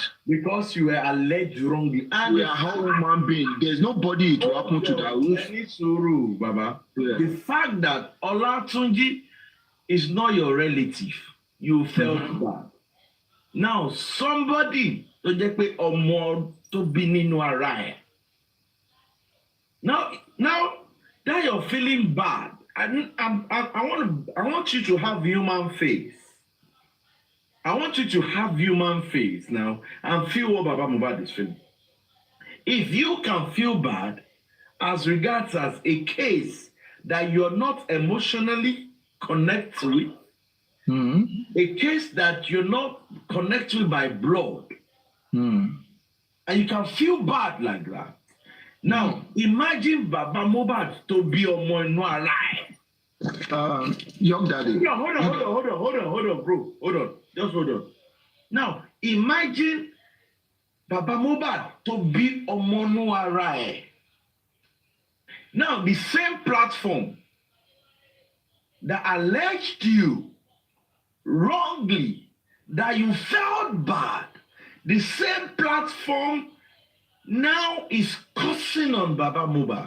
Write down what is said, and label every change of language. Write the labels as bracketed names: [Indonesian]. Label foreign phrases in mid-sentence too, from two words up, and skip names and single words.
[English] because you were alleged wrongly. And we are human beings. There's nobody to happen to that. Baba. Yeah. The fact that Olatunji is not your relative, you felt bad. Now somebody to [Yoruba] jẹ́ pé ọmọ tó bí nínú ara ẹ̀. [English] Now that you're feeling bad, I want you to have human faith. I want you to have human faith now and feel what Baba Mohbad is feeling. If you can feel bad as regards as a case that you're not emotionally connected with, a case that you're not connected with by blood, and you can feel bad like that. Now, imagine Baba Mohbad to be [Yoruba] ọmọ inú ara ẹ̀. [English] Young daddy. Yeah, hold on, bro. Just hold on. Now, imagine Baba Mohbad to be [Yoruba] ọmọ inú ara ẹ̀. [English] Now, the same platform that alleged you wrongly, that you felt bad, the same platform now is cursing on Baba Mohbad.